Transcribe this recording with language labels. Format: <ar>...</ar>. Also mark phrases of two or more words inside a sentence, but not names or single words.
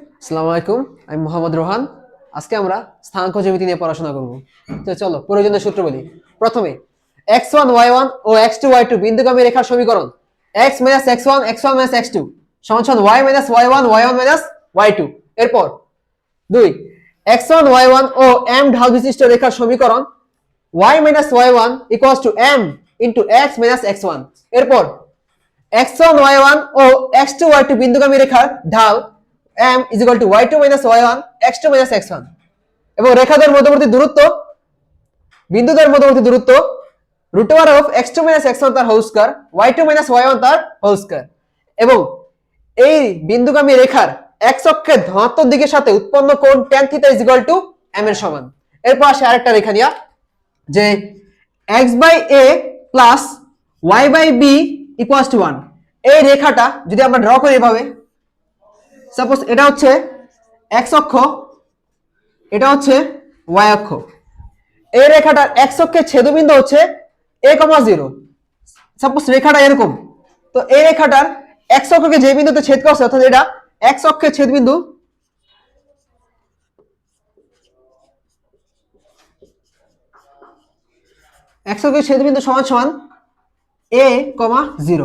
<bn>আসসালামু আলাইকুম, আমি মোহাম্মদ রোহান। আজকে আমরা স্থানাঙ্ক জ্যামিতি নিয়ে পড়াশোনা করব। তো চলো প্রয়োজনীয় সূত্র বলি। প্রথমে x1 y1 ও x2 y2 বিন্দুগামী রেখার সমীকরণ x - x1 x1 - x2 y - y1 y1 - y2। এরপর 2 x1 y1 ও m ঢাল বিশিষ্ট রেখার সমীকরণ y - y1 m x - x1। এরপর x1 y1 ও x2 y2 বিন্দুগামী রেখার ঢাল m y2 - y1 x2 - x1 এবং রেখাদের মধ্যবর্তী দূরত্ব বিন্দুদের মধ্যবর্তী দূরত্ব x2 - x1 তার</bn> <en>whole square</en> <bn>y2 - y1 তার</bn> <en>whole square</en> <bn>এবং এই বিন্দুগামী রেখার x অক্ষের ধনাত্মক দিকের সাথে উৎপন্ন কোণ tan θ m এর সমান। এরপর আসে আরেকটা রেখা নিয়া যে x/a + y/b = 1। এই রেখাটা যদি আমরা ড্র করি এভাবে, সাপোজ এটা হচ্ছে x অক্ষ, এটা হচ্ছে y অক্ষ। এই রেখাটার x অক্ষের ছেদবিন্দু হচ্ছে a, 0। সাপোজ রেখাটা এরকম, তো এই রেখাটার x অক্ষকে যে বিন্দুতে ছেদ করছে অর্থাৎ এটা x অক্ষের ছেদবিন্দু, x অক্ষের ছেদবিন্দু সমান সমান a, 0।</bn>